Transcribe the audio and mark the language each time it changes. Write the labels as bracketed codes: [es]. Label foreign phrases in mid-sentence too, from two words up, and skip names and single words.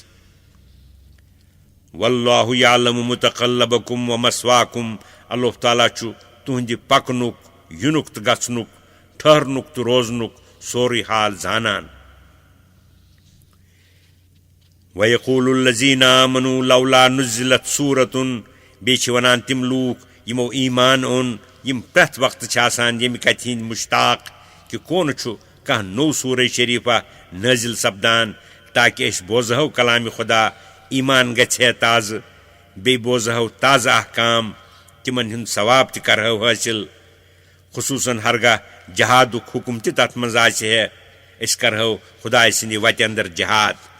[ar] واللہ یعلم متقلبکم ومثواکم [ks] اللہ تعالیٰ چھُ تُہنٛدِ پکنُک یُنُک تہٕ گژھنُک ٹھہرنُک تہٕ روزنُک سورُے حال زانان [ar] وَیقوٗلُ الَّذِیٖنَ آمَنُوا لَوْلَا نُزِّلَتْ سوٗرَةٌ [ks] بیٚیہِ چھِ وَنان تِم لوٗکھ یِمو ایٖمان اوٚن یِم پرٛٮ۪تھ وقتہٕ چھِ آسان ییٚمہِ کتھِ ہِنٛدۍ مُشتاق کہِ کونہٕ چھُ کانٛہہ نوٚو سوٗرہ شریٖفہ نٲزِل سپدان تاکہِ أسۍ بوزہو کلامِ خۄدا ایٖمان گژھِ ہے تازٕ بیٚیہِ بوزہو تازٕ احکام تِمن ہُنٛد ثواب تہِ کرہو حٲصِل خصوٗصن ہرگاہ جہادُک حُکم تہِ تتھ منٛز آسہِ ہے अस करहो खुदा सन्द वत अंदर जिहाद।